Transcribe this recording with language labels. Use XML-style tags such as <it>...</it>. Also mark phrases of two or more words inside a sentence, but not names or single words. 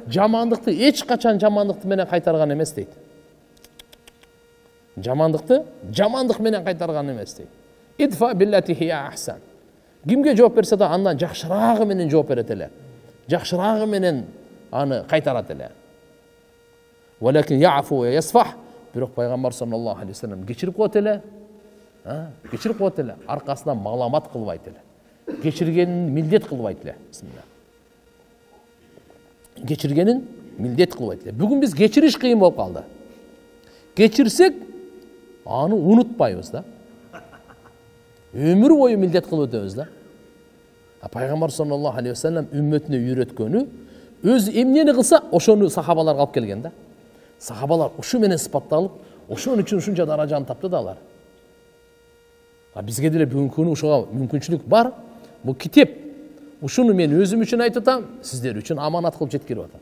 <ky>Жамандыкты эч качан жамандыкты менен кайтарган эмес дейт. Жамандыкты жамандык менен кайтарган эмес дейт.</ky> <ar>ادفع بالتي هي أحسن.</ar> <ky>Кимге жооп берсе да андан жакшырагы менен жооп берет эле. Жакшырагы менен аны кайтарат эле.</ky> <ar>ولكن يعفو ويصفح.</ar> <ky>Бирок пайгамбар</ky> <ar>صلى الله عليه وسلم</ar> <ky>кечирип коет эле. Кечирип коет эле. Аркасынан маламат кылбайт эле. Кечиргенин милдет кылбайт эле. Бисмилlah. Кечиргенин милдет кылбайт эле. Бүгүн биз кечириш кыйын болуп калды. Кечирсек, аны унутпайбыз да. Өмүр бою милдет кылып өтөбүз да. Пайгамбар</ky> <ar>صلى الله عليه وسلم</ar> <ky>үммөтүнө үйрөткөнү, өзү эмнени кылса, ошону сахабаларга алып келген да. Сахабалар ушу менен сыпатталып, ошон үчүн ушунча даражаны тапты да алар. Бизге деле бүгүнкү күнү ушуга мүмкүнчүлүк бар. Бул китеп. Ушуну мен өзүм үчүн айтып атам, сиздер үчүн аманат кылып жеткирип атам.</ky>